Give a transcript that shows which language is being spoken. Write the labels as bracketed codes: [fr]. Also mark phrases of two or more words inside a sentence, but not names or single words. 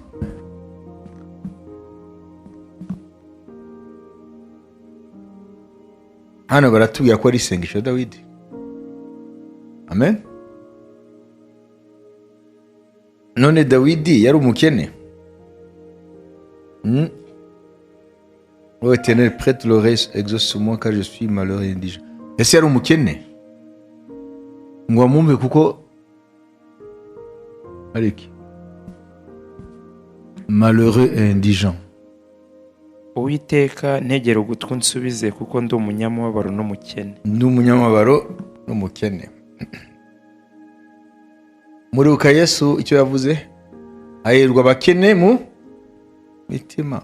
[rw] Hano baratubwira ko ari isengesho Dawidi. Amen. None Dawidi yari umukene? [fr] Ô Éternel, prête l'oreille, exauce-moi car je suis malheureux et indigent. [rw] Ese yari umukene? Ngo amumve kuko ariki [fr] malheureux et indigent. [rw] Uwiteka ntegera ugutwi unsubize, kuko ndi umunyamubabaro n'umukene. Ndi umunyamubabaro n'umukene. Muribuka Yesu icyo yavuze? Hahirwa abakene mu mitima.